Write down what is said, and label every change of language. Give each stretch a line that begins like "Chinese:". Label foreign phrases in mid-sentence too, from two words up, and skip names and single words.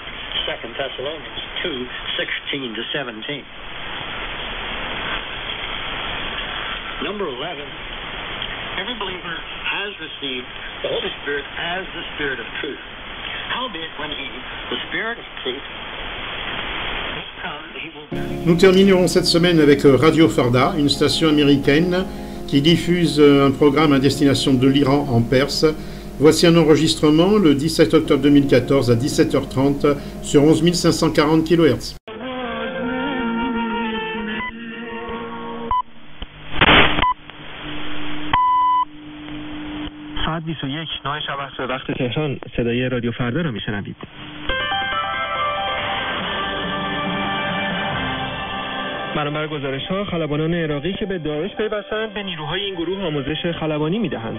English: 2 Thessalonians 2:16-17. Number 11, every believer has received the Holy Spirit as the Spirit of truth. Howbeit, when he, the Spirit of truth, is come, he will...
French: Nous terminerons cette semaine avec Radio Farda, une station américaine qui diffuse un programme à destination de l'Iran en perse. Voici un enregistrement le 17 octobre 2014 à 17h30 sur 11 540 kHz.
Persian: ساعت 21 9 شب است به وقت تهران. صدای رادیو فردا را میشنوید. بنابر گزارش‌ها، خلبانان عراقی که به داعش پیوستند به نیروهای این گروه آموزش خلبانی می‌دهند.